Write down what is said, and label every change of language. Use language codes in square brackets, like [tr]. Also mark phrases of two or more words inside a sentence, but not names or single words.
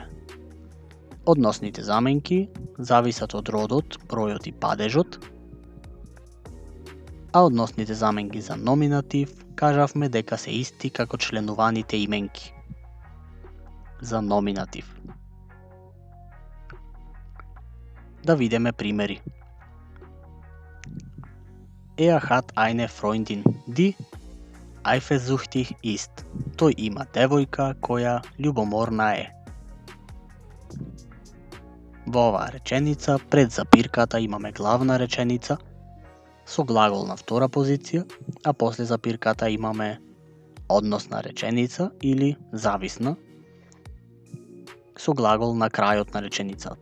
[mk] Односните заменки зависат од родот, бројот и падежот, а односните заменки за номинатив кажавме дека се исти како членуваните именки. За номинатив. Да видиме примери. [de] Er hat eine Freundin, die eifersüchtig ist. [mk] Тој има девојка која љубоморна е. Во оваа реченица пред запирката имаме главна реченица со глагол на втора позиција, а после запирката имаме односна реченица или зависна со глагол на крајот на реченицата.